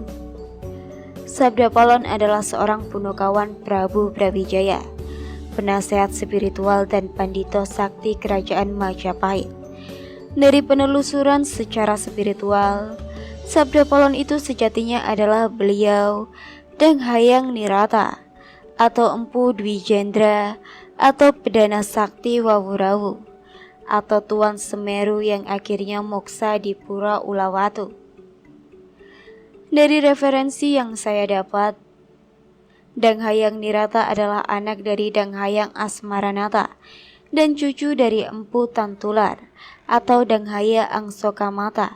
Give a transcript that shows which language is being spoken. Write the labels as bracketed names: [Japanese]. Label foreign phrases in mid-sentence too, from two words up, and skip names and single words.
[Indonesian] Sabda Palon adalah seorang punakawan Prabu Brawijaya, penasehat spiritual dan pandito sakti kerajaan Majapahit. Dari penelusuran secara spiritual, Sabda Palon itu sejatinya adalah beliau Dang Hyang Nirata atau Empu Dwi Jendra atau Pedana Sakti Wawurawu atau Tuan Semeru yang akhirnya moksa di Pura Ulawatu. Dari referensi yang saya dapat, Dang Hyang Nirata adalah anak dari Dang Hyang Asmaranata dan cucu dari Empu Tantular atau Dang Hyang Angsokamata.